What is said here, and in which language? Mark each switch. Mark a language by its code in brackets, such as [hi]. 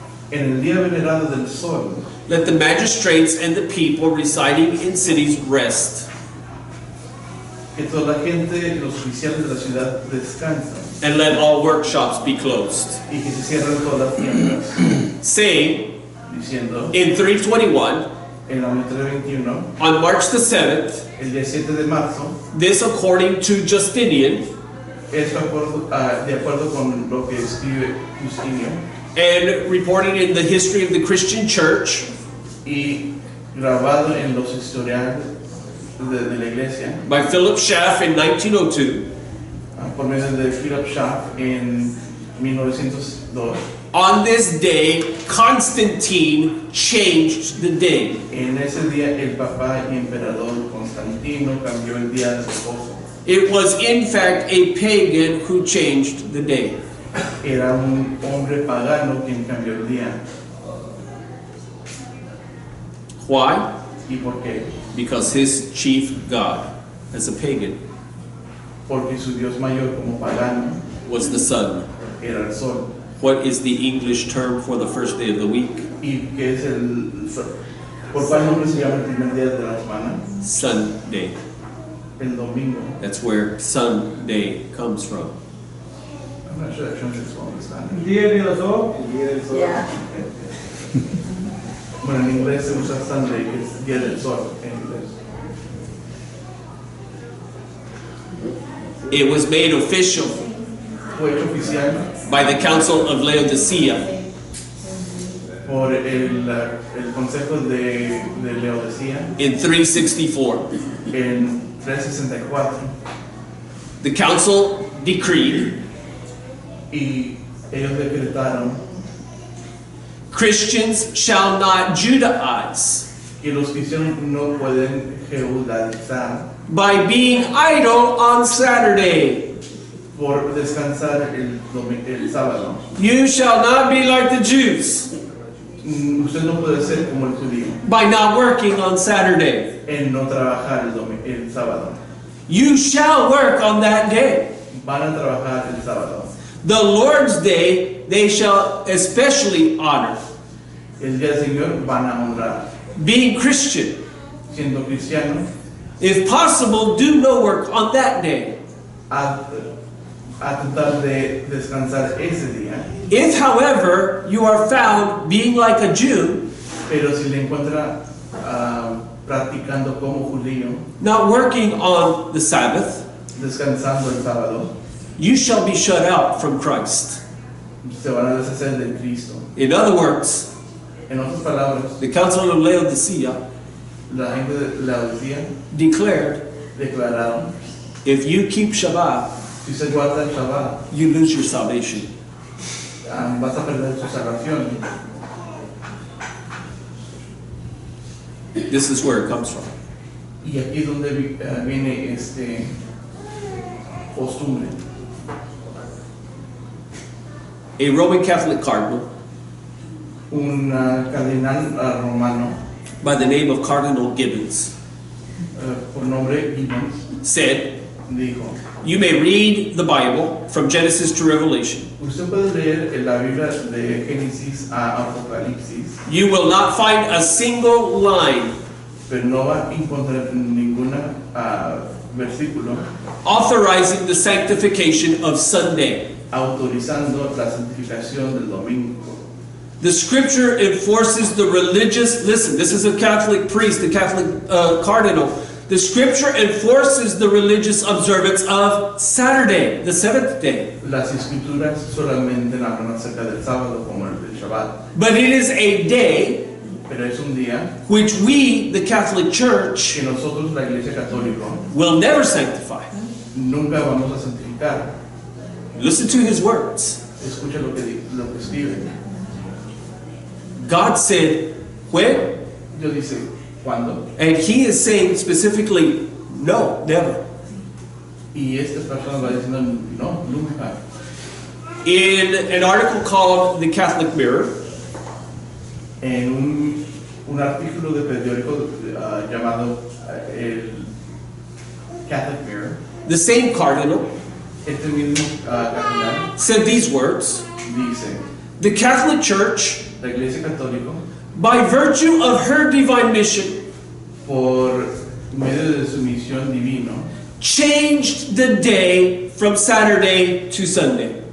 [es] en el día venerado del sol, [en] let the magistrates and the people residing in cities rest, [es] que toda la gente, los oficiales de la ciudad descansan [en] and let all workshops be closed." [es] y que se cierran todas las tiendas, [en] Saying, [es] diciendo, [en] in 321, [es] en el año 321, [en] on March the 7th, [es] el día 7 de marzo, [en] this according to Justinian, [es] esto de acuerdo con lo que escribe Justinio, [en] and reported in the history of the Christian church [es] y grabado en los historiales de la iglesia, [en] by Philip Schaff in 1902, [es] por medio de Philip Schaff en 1902. [en] on this day, Constantine changed the day. [es] En ese día el papá y emperador Constantino cambió el día de reposo. [en] It was in fact a pagan who changed the day. [es] Era un hombre pagano quien cambió el día. [en] Why? [es] ¿Y por qué? [en] Because his chief god, as a pagan, [es] Porque su dios mayor como pagano [en] was the sun. [es] era el sol. [en] What is the English term for the first day of the week? [es] ¿Y qué es por cuál nombre se llama el primer día de la semana? [en] Sunday. [es] El domingo. [en] That's where Sunday comes from. I'm not sure that translates well in Spanish. [es] Día del sol. [en] Yeah. [es] Bueno, en inglés se usa Sunday, que es día del sol en inglés. [en] It was made official [es] Fue hecho oficial [en] by the Council of Laodicea [es] por el Consejo de Laodicea [en] in 364. [es] en 364 [en] The council decreed [es] y ellos decretaron [en] Christians shall not Judaize [es] que los cristianos no pueden judaizar [en] by being idle on Saturday. [es] por descansar el sábado. [en] You shall not be like the Jews [es] Usted no puede ser como el judío [en] by not working on Saturday. [es] en no trabajar el sábado. [en] You shall work on that day. [es] Van a trabajar el sábado. [en] The Lord's day they shall especially honor. [es] El día del Señor van a honrar. [en] Being Christian, [es] Siendo cristiano, [en] if possible, do no work on that day. [es] a tratar de descansar ese día. [en] If, however, you are found being like a Jew, [es] Pero si le encuentra practicando como judío, [en] not working on the Sabbath, [es] descansando el sábado, [en] you shall be shut out from Christ. [es] se van a deshacer de Cristo. [en] In other words, [es] En otras palabras, [en] the Council of Laodicea [es] la gente de Laodicea [en] declared, [es] declararon: [en] if you keep Shabbat, [es] si se guarda el Shabbat, [en] you lose your salvation. [es] vas a perder su salvación. [en] This is where it comes from. [es] Y aquí es donde viene este costumbre. [en] A Roman Catholic cardinal [es] Un cardenal romano [en] by the name of Cardinal Gibbons [es] por nombre Gibbons [en] said, [es] dijo: [en] you may read the Bible from Genesis to Revelation. [es] usted puede leer en la Biblia de Génesis a Apocalipsis, [en] You will not find a single line [es] pero no va a encontrar ninguna versículo [en] authorizing the sanctification of Sunday. [es] autorizando la santificación del domingo. [en] The scripture enforces the religious, listen, this is a Catholic priest, a Catholic cardinal. The scripture enforces the religious observance of Saturday, the seventh day. [es] Las escrituras solamente hablan acerca del sábado como el del Shabbat, [en] But it is a day [es] pero es un día [en] which we, the Catholic Church, [es] que nosotros, la Iglesia Católica, [en] will never sanctify. [es] nunca vamos a santificar. [en] Listen to his words. [es] Escucha lo que escribe. [en] God said, when? [es] Dios dice: ¿cuándo? [en] And he is saying specifically, no, never. [es] Y esta persona va diciendo: no, nunca. [en] In an article called The Catholic Mirror, [es] En un artículo de periódico llamado el Catholic Mirror, [en] the same cardinal [es] este mismo cardenal [en] said these words, [es] dice: [en] the Catholic Church, [es] la Iglesia Católica, [en] by virtue of her divine mission, [es] por medio de su misión divino, [en] changed the day from Saturday to Sunday.